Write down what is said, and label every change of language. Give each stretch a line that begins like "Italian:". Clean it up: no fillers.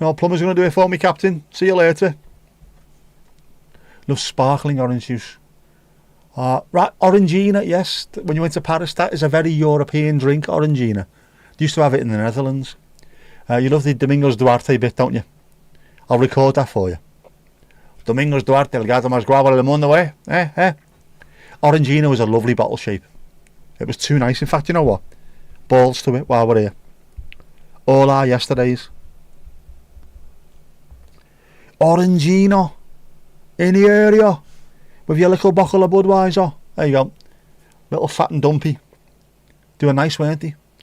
English: No, plumber's going to do it for me, Captain. See you later. Love sparkling orange juice. Right, Orangina, yes. When you went to Paris, that is a very European drink, Orangina. They used to have it in the Netherlands. You love the Domingos Duarte bit, don't you? I'll record that for you.
Spanish: Domingos Duarte, el gato más guapo del mundo, eh?
English: Orangina was a lovely bottle shape. It was too nice. In fact, you know what? Balls to it while we're here. All our yesterdays. Orangina. In the area. With your little bottle of Budweiser. There you go. Little fat and dumpy. They were nice, weren't they?